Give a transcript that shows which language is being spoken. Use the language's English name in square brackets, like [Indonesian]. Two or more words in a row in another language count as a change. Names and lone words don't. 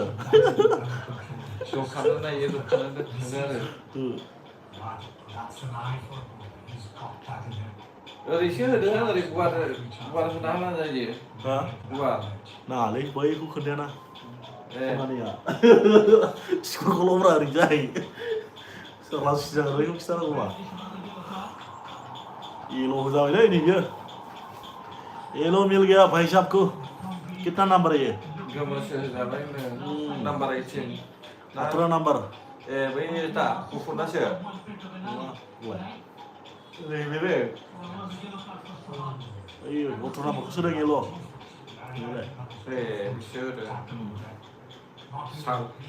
[Bodo] दखाननो नायो दखाननो दोनथ'नो आरो ओरैसो होदों ओरै गुवार होना हाला जायो गुवार नाङालै बैखौ खोन्थायाना खामानिया स्कुलखौल'ब्रा ओरैजाय सोरबा सिजागोन बैखौ खिथानांगौबा एल' जाबायलै नैबेयो एल' [Hindi] मिल गया भाई साहब को कितना नंबर है ये [Bodo] गोमोसो जाबाय नाम्बार 18 18 नंबर ए बै दा गुफुरनासो नैबे ओइ 18 नंबरखौ सोदों एल' ए बिसोरो सां